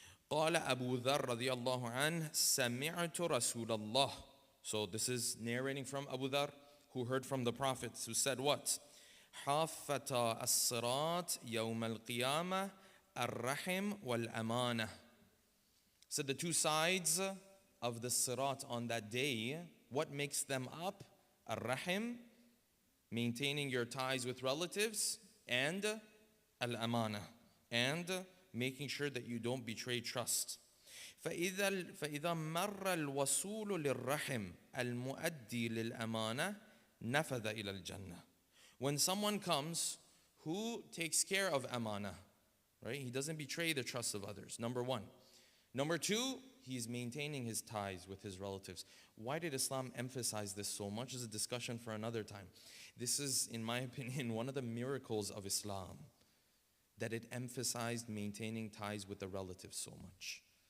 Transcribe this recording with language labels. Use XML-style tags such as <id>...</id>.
<ar>قال أبو ذر رضي الله عنه سمعت رسول الله.</ar> <en>So this is narrating from Abu Dhar, who heard from the Prophet, who said what?</en> <ar>حافة الصراط يوم القيامة الرحم والأمانة.</ar> <en>So the two sides of the Sirat on that day, what makes them up? Ar-Rahim, maintaining your ties with relatives, and Al-Amana, and making sure that you don't betray trust.</en> <ar>فإذا مر الوصول للرحم المؤدي للأمانة نفذ إلى الجنة.</ar> <en>When someone comes who takes care of amana, right? He doesn't betray the trust of others. Number one. Number two, he's maintaining his ties with his relatives. Why did Islam emphasize this so much? Is a discussion for another time. This is, in my opinion, one of the miracles of Islam, that it emphasized maintaining ties with the relatives so much.</en>